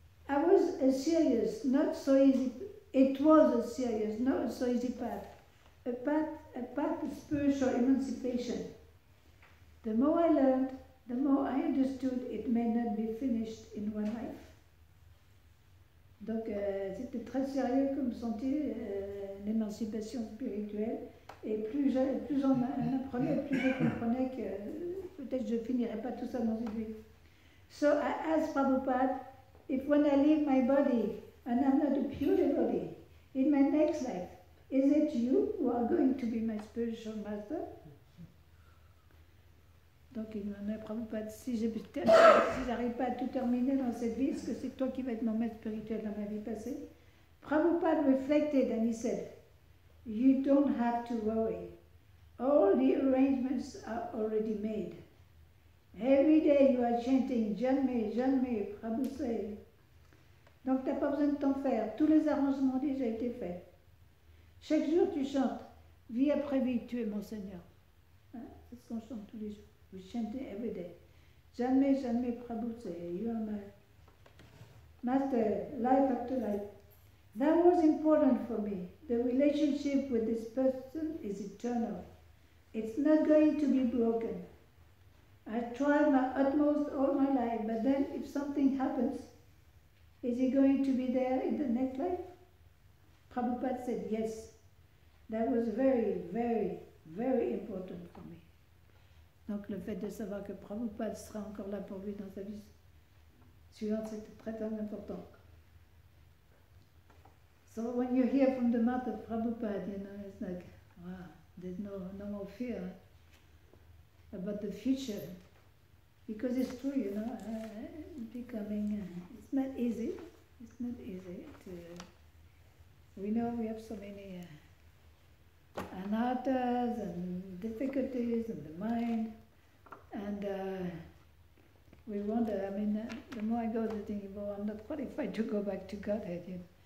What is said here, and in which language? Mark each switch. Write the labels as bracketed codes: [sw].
[en] I was a serious, not so easy, it was a serious, not so easy path. A path of spiritual emancipation. The more I learned, the more I understood it may not be finished in one life. [fr] Donc c'était très sérieux comme sentier, l'émancipation spirituelle. Et plus j'en apprenais, plus je comprenais que peut-être je finirais pas tout ça dans une vie. [en] So I asked Prabhupada, if when I leave my body and I'm not a pure devotee, in my next life, is it you who are going to be my spiritual master? [fr] Donc il m'a dit, Prabhupada, si j'arrive pas à tout terminer dans cette vie, est-ce que c'est toi qui vas être mon maître spirituel dans ma vie passée? [en] Prabhupada reflected and he said, you don't have to worry. All the arrangements are already made. Every day you are chanting Janme, Janme, Prabhu say. [fr] Donc tu n'as pas besoin de t'en faire. Tous les arrangements ont déjà été faits. Chaque jour tu chantes, vie après vie, tu es mon Seigneur. Hein? C'est ce qu'on chante tous les jours. [en] We chant it every day. Janme, Janme, Prabhu say. You are my master, life after life. That was important for me. The relationship with this person is eternal. It's not going to be broken. I tried my utmost all my life, but then if something happens, is he going to be there in the next life? Prabhupada said yes. That was very, very, very important for me. [fr] Donc le fait de savoir que Prabhupada sera encore là pour lui dans sa vie suivante, c'était très très important. [en] So when you hear from the mouth of Prabhupada, you know, it's like, wow, there's no more fear about the future. Because it's true, you know, becoming, it's not easy. It's not easy to, we know we have so many anarthas and difficulties in the mind, and we wonder, I mean, the more I go to thinking, well, I'm not qualified to go back to Godhead, you know.